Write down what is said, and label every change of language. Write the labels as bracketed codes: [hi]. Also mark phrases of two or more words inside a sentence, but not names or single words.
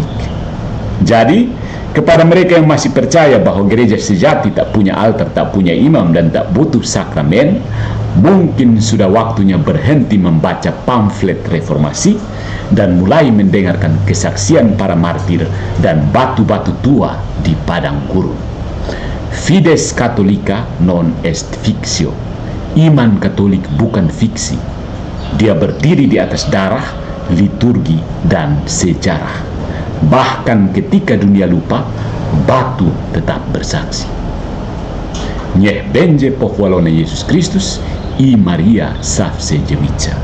[id] Jadi, kepada mereka yang masih percaya bahwa gereja sejati tak punya altar, tak punya imam, dan tak butuh sakramen, mungkin sudah waktunya berhenti membaca pamflet reformasi dan mulai mendengarkan kesaksian para martir dan batu-batu tua di padang gurun. [la] Fides Catholica non est fictio. [id] Iman Katolik bukan fiksi. Dia berdiri di atas darah, liturgi, dan sejarah. Bahkan ketika dunia lupa, batu tetap bersaksi. [pl] Niech będzie pochwalony Yesus Kristus i Maria Zawsze Dziewica.